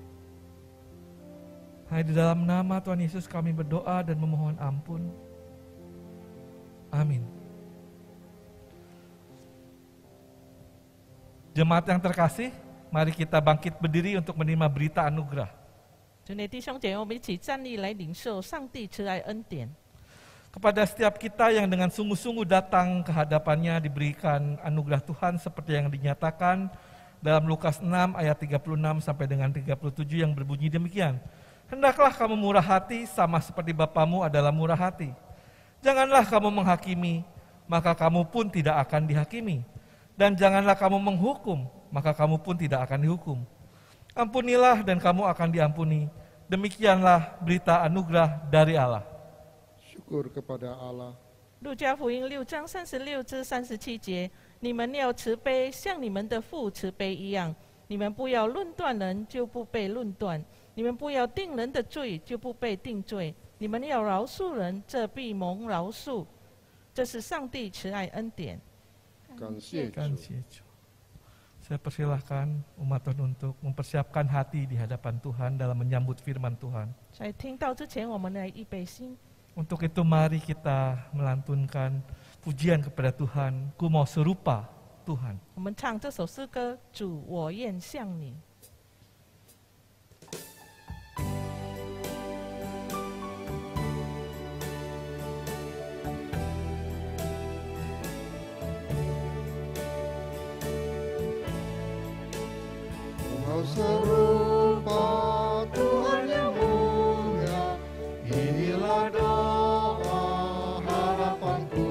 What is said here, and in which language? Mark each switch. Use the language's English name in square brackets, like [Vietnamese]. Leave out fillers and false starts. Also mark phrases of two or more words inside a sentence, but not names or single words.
[Indonesian] Hanya di dalam nama Tuhan Yesus kami berdoa dan memohon ampun. Amin. Jemaat yang terkasih, mari kita bangkit berdiri untuk menerima berita anugerah. [Chinese] 主内弟兄姐妹，我们一起站立来领受上帝慈爱恩典。 [Indonesian] Kepada setiap kita yang dengan sungguh-sungguh datang ke hadapannya diberikan anugerah Tuhan seperti yang dinyatakan dalam Lukas 6 ayat 36 sampai dengan 37 yang berbunyi demikian. Hendaklah kamu murah hati sama seperti Bapamu adalah murah hati. Janganlah kamu menghakimi, maka kamu pun tidak akan dihakimi. Dan janganlah kamu menghukum, maka kamu pun tidak akan dihukum. Ampunilah dan kamu akan diampuni. Demikianlah berita anugerah dari Allah. Syukur kepada Allah. [Chinese] 路加福音6章36至37节，你们要慈悲，像你们的父慈悲一样。你们不要论断人，就不被论断；你们不要定人的罪，就不被定罪。你们要饶恕人，这必蒙饶恕。这是上帝慈爱恩典。感谢主。 [Indonesian] Saya persilahkan umat Tuhan untuk mempersiapkan hati di hadapan Tuhan dalam menyambut firman Tuhan. [Chinese] 在听到之前，我们来预备心。 [Indonesian] Untuk itu mari kita melantunkan pujian kepada Tuhan. Ku mau serupa Tuhan. [Chinese] 我们唱这首诗歌：主，我愿像你。 [Indonesian] Mau serupa Tuhan yang mulia, inilah doa harapanku.